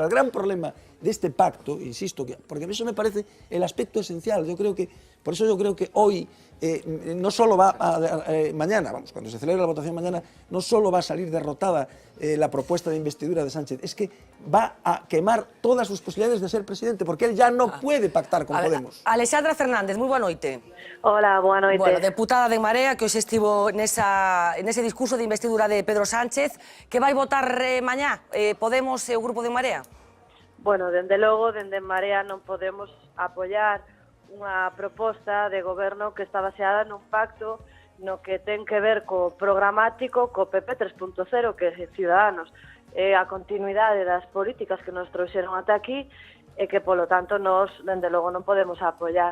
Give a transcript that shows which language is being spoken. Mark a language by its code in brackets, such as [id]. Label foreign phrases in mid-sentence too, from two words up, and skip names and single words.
[es] El gran problema de este pacto, insisto, porque eso me parece el aspecto esencial, por eso yo creo que hoy no solo va mañana, cuando se celebre la votación mañana, no solo va a salir derrotada la propuesta de investidura de Sánchez, es que va a quemar todas sus posibilidades de ser presidente, porque él ya no puede pactar con Podemos. [gl] Alexandra Fernández, moi boa noite. Hola, boa noite. Bueno, deputada de Marea, que hoxe estivo nese discurso de investidura de Pedro Sánchez, que vai votar mañá Podemos e o grupo de Marea? Bueno, dende logo, dende Marea non podemos apoiar unha proposta de goberno que está baseada nun pacto no que ten que ver co programático, co PP 3.0, que é Ciudadanos, a continuidade das políticas que nos trouxeron ata aquí e que, polo tanto, nos, dende logo, non podemos apoiar.